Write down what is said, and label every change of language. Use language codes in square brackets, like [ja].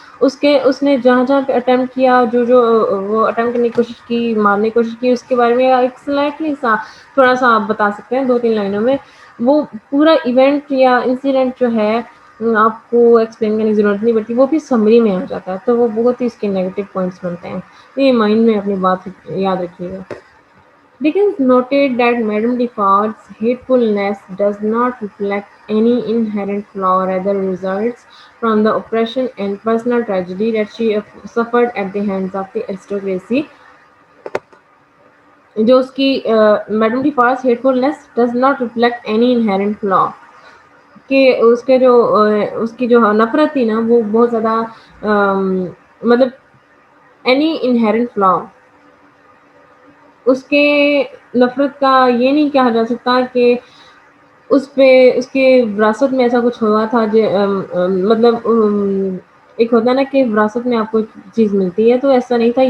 [ur] اس نے جہاں جہاں پہ اٹمپٹ کیا، جو وہ اٹمپٹ کرنے کی کوشش کی، مارنے کی کوشش کی، اس کے بارے میں ایک سلائٹلی سا تھوڑا سا آپ بتا سکتے ہیں 2-3 لائنوں میں. وہ پورا ایونٹ یا انسیڈنٹ جو ہے آپ کو ایکسپلین کرنے کی ضرورت نہیں پڑتی، وہ بھی سمری میں آ جاتا ہے، تو وہ بہت ہی اس کے نیگیٹو پوائنٹس بنتے ہیں. یہ مائنڈ میں اپنی بات یاد رکھیے گا. [en] Dickens noted that Madame Defarge's hatefulness does not reflect any inherent flaw, rather results from the oppression and personal tragedy that she suffered at the hands of the aristocracy. [ur] جو اس کی [en] madam the farce hatefulness does not reflect any inherent flaw, [ur] کہ اس کے جو اس کی جو نفرت تھی نا وہ بہت زیادہ مطلب [en] any inherent flaw, [ur] اس کے نفرت کا یہ نہیں کہا جا سکتا کہ اس پہ اس کے وراثت میں ایسا کچھ ہوا تھا مطلب ایک ہوتا ہے نا کہ وراثت میں آپ کو چیز ملتی ہے، تو ایسا نہیں تھا.